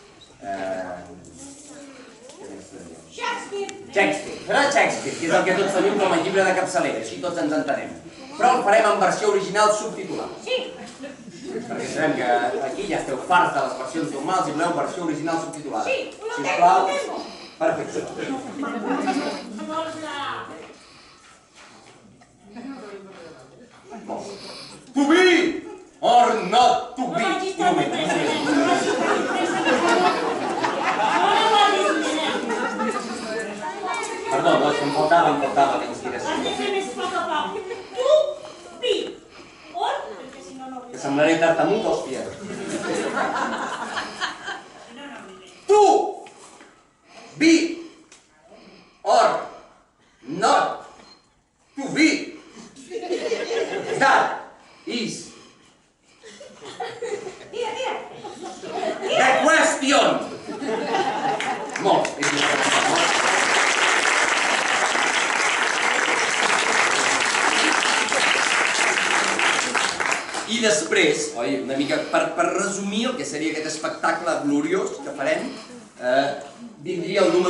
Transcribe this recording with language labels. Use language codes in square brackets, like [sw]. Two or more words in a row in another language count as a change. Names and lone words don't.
[ca] Shakespeare, serà Shakespeare, que és el que tots tenim com a llibre de capçalera, així tots ens entenem. Però el farem en versió original subtitulada. Sí. Perquè sabem que aquí ja esteu farts de les versions normals i voleu versió original subtitulada. Sí, sisplau. Perfecte. [en] To be or not to be? [ca] Perdó, no, em faltava la inspiració. Que semblaré tartamut, hòstia. Tu, [en] be, or, not, to be. That is the question. [ca] Molt, és I després, una mica per resumir el que seria aquest espectacle gloriós que farem, vindria el